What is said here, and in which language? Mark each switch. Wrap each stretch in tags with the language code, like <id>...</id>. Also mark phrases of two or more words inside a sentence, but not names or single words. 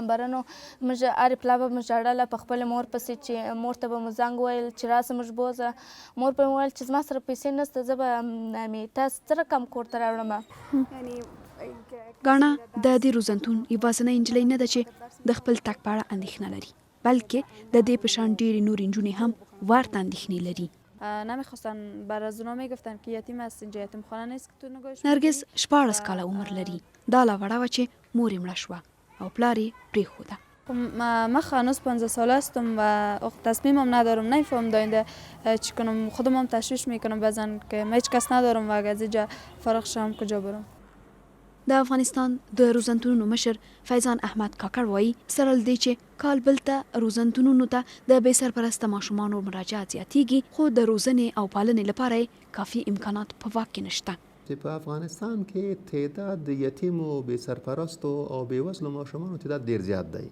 <ps>برنو موږ هرې پلا به موږ ژړله په خپلې مور پسې، چې مور ته به مو زنګ وویل چې راسه موږ بوځه. مور به مې ویل چې زما سره پیسې نشته، زه به تاسو څه رقم کور ته راوړم. ګاڼه د دې روزنتون یوازینۍ نجلۍ نه ده چې د خپل تګ په اړه اندېښنه لري، بلکې د دې په شان ډېرې نورې نجونې هم ورته اندېښنې لري.</ps> <fa>نمیخواستن برای از اونا میگفتن که یتیم است، اینجا یتیم خانه نیست که تو نگاهش.</fa> <ps>نرگس 14 کاله عمر لري. دا لا وړه وه چې مور یې مړه شوه او پلار یې پرېښوده.</ps> <fa>من هنوز 15 ساله هستم و تصمیمم ندارم، نمیفهم داینده چی کنم. خودم هم تشویش میکنم بعضن که من هیچ کس ندارم و اگه از اینجا فارغ شم کجا برم.</fa> <ps>د افغانستان د روزنتونونو مشر فیضان احمد کاکړ وایي سره له دې چې کال بل ته روزنتونونو ته د بې سرپرسته ماشومانو مراجعات زیاتیږي، خو د روزنې او پالنې لپاره یې کافي امکانات په واک کې نشته. په افغانستان کې تعداد د یتیمو بې سرپرستو او بې وزلو ماشومانو تعداد ډېر زیات دی.</ps>